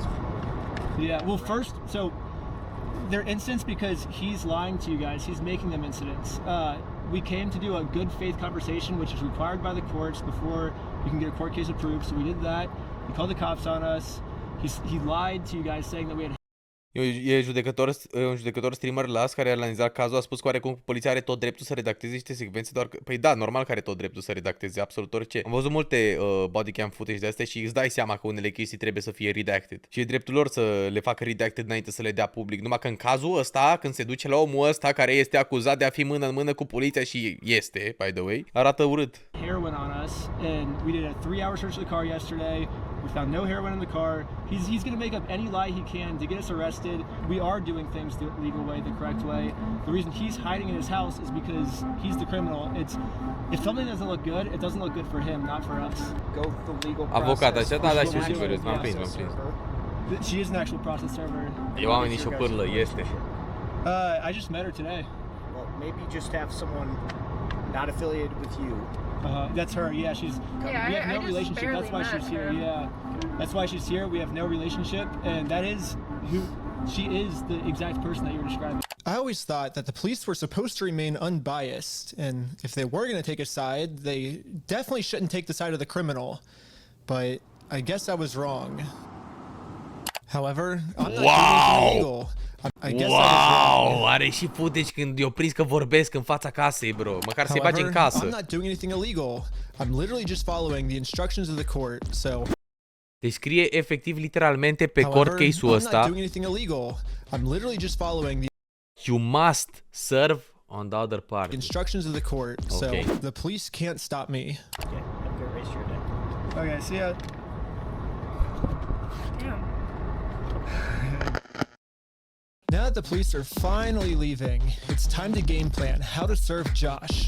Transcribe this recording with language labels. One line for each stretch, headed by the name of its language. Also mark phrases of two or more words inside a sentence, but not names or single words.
English: Yeah. Well, first, so. They're incidents because he's lying to you guys. He's making them incidents. We came to do a good faith conversation, which is required by the courts before you can get a court case approved. So we did that. He called the cops on us. He lied to you guys saying that we had...
Romanian: E un judecător streamer las care a analizat cazul, a spus că oarecum poliția are tot dreptul să redacteze niște secvențe, doar că, păi da, normal că are tot dreptul să redacteze absolut orice. Am văzut multe
English: bodycam footage
Romanian: de astea și îți dai seama că unele chestii trebuie să fie redacted. Și e dreptul lor să le facă redacted înainte să le dea public. Numai că în cazul ăsta, când se duce la omul ăsta care este acuzat de a fi mână în mână cu poliția și este,
English: by the way,
Romanian: arată urât.
English: Heroin on us, and we did a 3-hour search of the car yesterday. We found no heroin in the car. He's going to make up any lie he can to get us arrested. We are doing things the legal way, the correct way. The reason he's hiding in his house is because he's the criminal. If something doesn't look good, it doesn't look good for him, not for us. Go the legal process.
Romanian: Avocat, așa, da, știu sigur, m-am prins.
English: She is an actual process server.
Romanian: Eu am nici o pârlă, este.
English: I just met her today. Well, maybe just have someone not affiliated with you. That's her. Yeah, we have no relationship. That's why she's here. Yeah, that's why she's here. We have no relationship, and that is who she is. The exact person that you were describing. I always thought that the police were supposed to remain unbiased, and if they were going to take a side, they definitely shouldn't take the side of the criminal. But I guess I was wrong. However, I'm not doing anything illegal.
Romanian: Wow, are și footage când i-o prins că vorbesc în fața casei, bro. Măcar să-i bage în casă.
English: I'm not doing anything illegal. I'm literally just following the instructions of the court. So
Romanian: Deci scrie efectiv literalmente pe
English: court case-
Romanian: ul ăsta.
English: I'm not doing anything illegal. I'm literally just following the You must serve on the other party. Instructions of the court. Okay. So the police can't stop me. Okay, have a good race your day. Okay, see ya. Now that the police are finally leaving, it's time to game plan how to serve Josh.